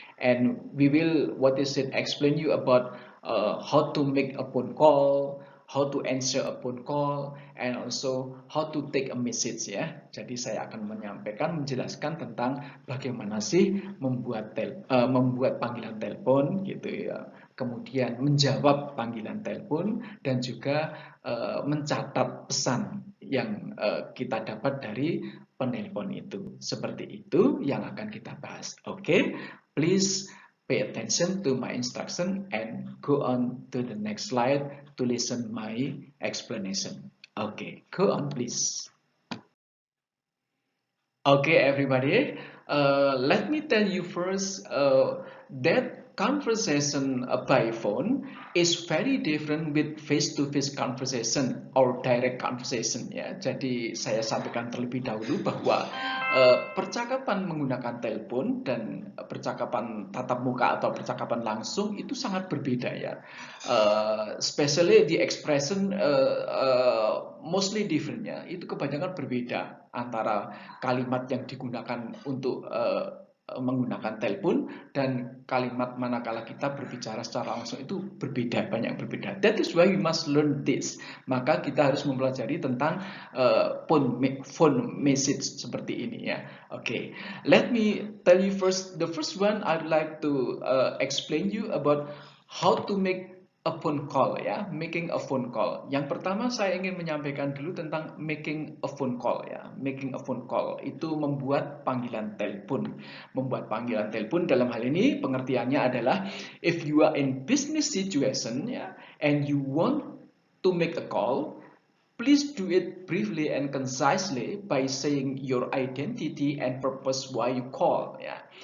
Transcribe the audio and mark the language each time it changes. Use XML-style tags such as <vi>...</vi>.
<en>And we will explain you about how to make a phone call, how to answer a phone call, and also how to take a message ya.</en> <id>Jadi saya akan menjelaskan tentang bagaimana sih membuat panggilan telepon gitu ya. Kemudian menjawab panggilan telepon dan juga mencatat pesan yang kita dapat dari penelpon itu. Seperti itu yang akan kita bahas.</id> <en>Oke, please pay attention to my instruction and go on to the next slide to listen my explanation. Okay, go on please. Okay, everybody. Let me tell you first that conversation by phone is very different with face-to-face conversation or direct conversation ya.</en> <id>Jadi saya sampaikan terlebih dahulu bahwa percakapan menggunakan telepon dan percakapan tatap muka atau percakapan langsung itu sangat berbeda ya.</id> <en>Especially the expression mostly different ya.</en> <id>Itu kebanyakan berbeda antara kalimat yang digunakan untuk menggunakan telepon dan kalimat manakala kita berbicara secara langsung itu berbeda, banyak berbeda.</id> <en>That is why we must learn this.</en> <id>Maka kita harus mempelajari tentang phone message seperti ini ya.</id> <en>Okay, let me tell you first. The first one I'd like to explain you about how to make a phone call ya, making a phone call.</en> <id>Yang pertama saya ingin menyampaikan dulu tentang making a phone call ya. Making a phone call itu membuat panggilan telepon. Membuat panggilan telepon dalam hal ini pengertiannya adalah</id> <en>if you are in business situation ya and you want to make a call, please do it briefly and concisely by saying your identity and purpose why you call ya.</en>